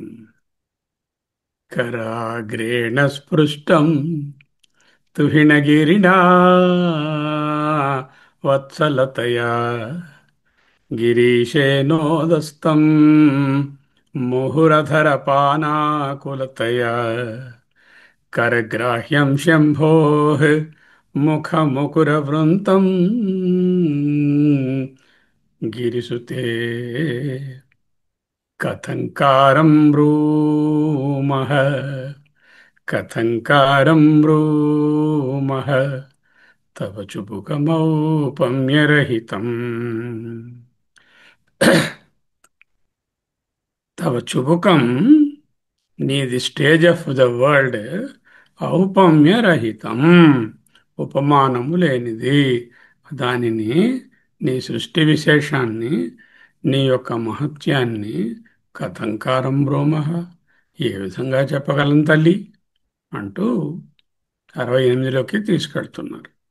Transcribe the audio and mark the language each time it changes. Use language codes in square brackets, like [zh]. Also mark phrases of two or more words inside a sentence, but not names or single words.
[sa] కరాగ్రేణ స్పృష్టం తుహిణగిరిణా వత్సలతయా గిరీశేనోదస్తం ముహురధరపానాకులతయా करग्राह्यं शम्भोः मुखमुकुरवृन्तं गिरिसुते कथङ्कारं ब्रूमः कथङ्कारं ब्रूमः तव चुबुकमौपम्यरहितम् तव చుబుకం [te] నీది [en] stage of the world [te] ఔపమ్యరహితం ఉపమానము లేనిది దానిని నీ సృష్టి విశేషాన్ని నీ యొక్క మహత్యాన్ని కథంకారం బ్రోమ ఏ విధంగా చెప్పగలం తల్లి అంటూ 68లోకి తీసుకెళ్తున్నారు.